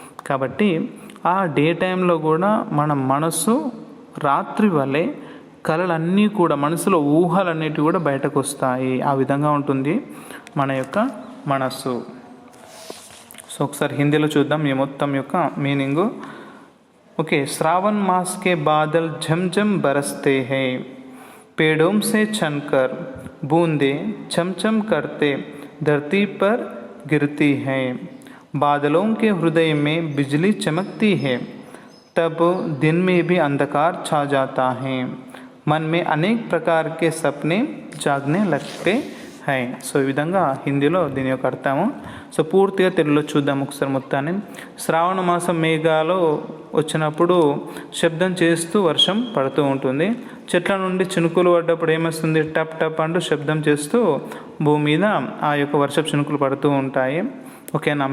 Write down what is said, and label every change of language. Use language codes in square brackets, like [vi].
[te] కాబట్టి ఆ డే టైంలో కూడా మన మనసు రాత్రి వలె కళలన్నీ కూడా, మనసులో ఊహలన్నిటివి కూడా బయటకు వస్తాయి. ఆ విధంగా ఉంటుంది మన యొక్క మనస్సు. సో ఒకసారి హిందీలో చూద్దాం ఈ మొత్తం యొక్క మీనింగు. [hi] ओके, श्रावण मास के बादल झमझम बरसते हैं, पेड़ों से छनकर बूंदें चमचम करते धरती पर गिरती हैं, बादलों के हृदय में बिजली चमकती है, तब दिन में भी अंधकार छा जाता है, मन में अनेक प्रकार के सपने जागने लगते हैं. [te] సో ఈ విధంగా హిందీలో దీని యొక్క అర్థము. సో పూర్తిగా తెలుగులో చూద్దాం ఒకసారి మొత్తాన్ని. శ్రావణ మాసం మేఘాలు వచ్చినప్పుడు శబ్దం చేస్తూ వర్షం పడుతూ ఉంటుంది. చెట్ల నుండి చినుకులు పడ్డప్పుడు ఏమొస్తుంది? టప్ టప్ అంటూ శబ్దం చేస్తూ భూమి మీద ఆ యొక్క వర్షపు చినుకులు పడుతూ ఉంటాయి, ఓకేనా.